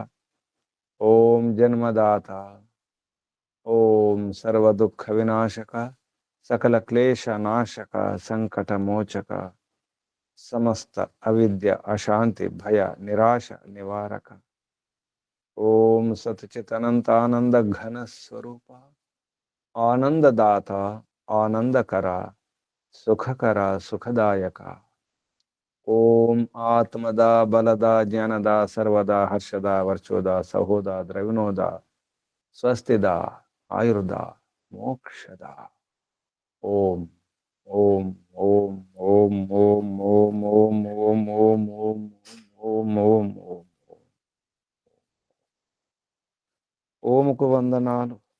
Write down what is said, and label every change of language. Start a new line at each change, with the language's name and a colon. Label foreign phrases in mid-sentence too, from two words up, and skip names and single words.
Sanskrit: ओम जन्मदाता ओम सर्वदुःख विनाशक सकल क्लेश नाशक संकट मोचक समस्त अविद्या अशांति भय निराश निवारक। ఓం సత్చితనంతానంద ఘన స్వరూప ఆనందదాత ఆనందకర సుఖకర సుఖదాయక ఓం ఆత్మద బలద జ్ఞానద సర్వద హర్షద వర్చోద సహోద ద్రవిణోద స్వస్తిద ఆయుర్ద మోక్షద ఓం ఓం ఓం ఓం ఓం ఓం ఓం ఓం ఓం ఓం ఓం ఓం ఓం
Telugu: ఓముకు వందనాలు.